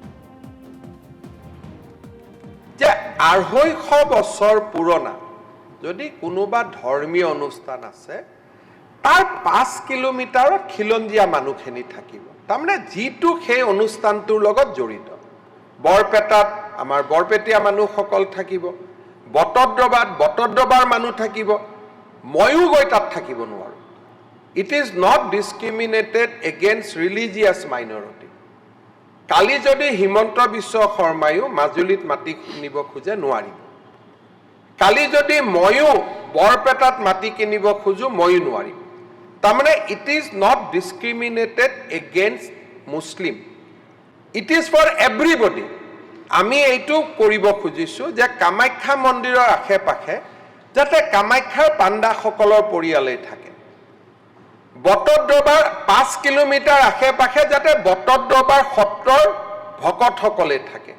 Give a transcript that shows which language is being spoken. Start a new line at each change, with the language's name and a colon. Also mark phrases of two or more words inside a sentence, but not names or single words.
Assamese: যে 250 বছৰ পুৰণা যদি কোনোবা ধৰ্মীয় অনুষ্ঠান আছে তাৰ 5 কিলোমিটাৰত খিলঞ্জীয়া মানুহখিনি থাকিব। তাৰমানে যিটো সেই অনুষ্ঠানটোৰ লগত জড়িত। বৰপেটাত আমাৰ বৰপেটীয়া মানুহসকল থাকিব, বটদ্ৰবাৰ মানুহ থাকিব। ময়ো গৈ তাত থাকিব নোৱাৰোঁ।
English: It is not discriminated against religious minority.
Assamese: কালি যদি হিমন্ত বিশ্ব শৰ্মায়ো মাজুলীত মাটি কিনিব খোজে নোৱাৰিব। কালি যদি ময়ো বৰপেটাত মাটি কিনিব খোজো ময়ো নোৱাৰিম।
English: তাৰমানে it is not discriminated against Muslim. It is for everybody.
Assamese: আমি এইটো কৰিব খুজিছোঁ যে কামাখ্যা মন্দিৰৰ আশে-পাশে যাতে কামাখ্যাৰ পাণ্ডাসকলৰ পৰিয়ালেই থাকে। বটদ্ৰবাৰ 5 কিলোমিটাৰ আশে-পাশে যাতে বটদ্ৰবাৰ সত্ৰৰ ভকতসকলে থাকে।